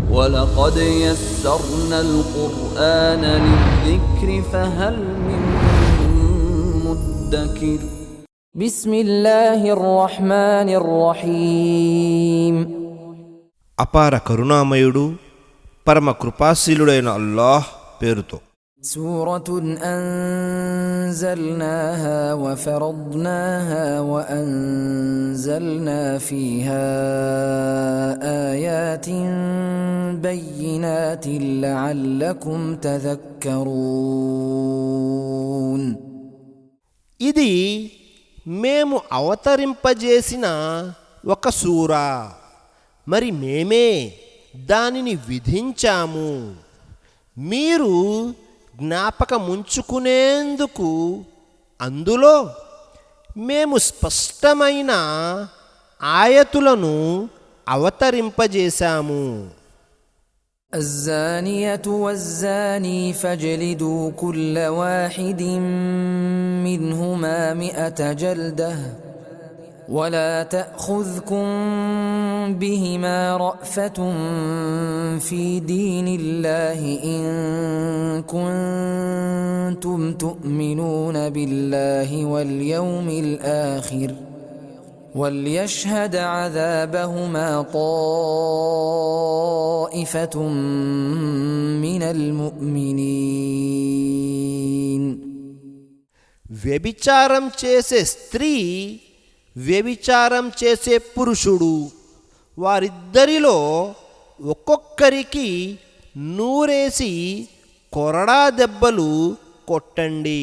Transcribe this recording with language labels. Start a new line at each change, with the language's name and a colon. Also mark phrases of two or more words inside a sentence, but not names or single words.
Arabic: وَلَقَدْ يَسَّرْنَا الْقُرْآنَ لِلذِّكْرِ فَهَلْ مِن مُّدَّكِرٍ بسم الله الرحمن الرحيم
Telugu: అపార కరుణామయుడు పరమ కృపాశీలుడైన అల్లాహ్ పేరుతో.
Arabic: سورة أنزلناها وفرضناها وأنزلنا فيها آيات بينات لعلكم تذكرون.
Telugu: ఇది మేము అవతరింపజేసిన ఒక సూరా, మరి మేమే దానిని విధించాము మీరు జ్ఞాపకముంచుకునేందుకు. అందులో మేము స్పష్టమైన ఆయతులను అవతరింపజేశాము.
Arabic: الزانية والزاني فاجلدوا كل واحد منهما 100 جلدة ولا تأخذكم بهما رأفة في دين الله إن كنتم تؤمنون بالله واليوم الآخر وليشهد عذابهما طائفة من المؤمنين.
Telugu: వ్యభిచారం చేసే స్త్రీ, వ్యభిచారం చేసే పురుషుడు, వారిద్దరిలో ఒక్కొక్కరికి 100 కొరడా దెబ్బలు కొట్టండి.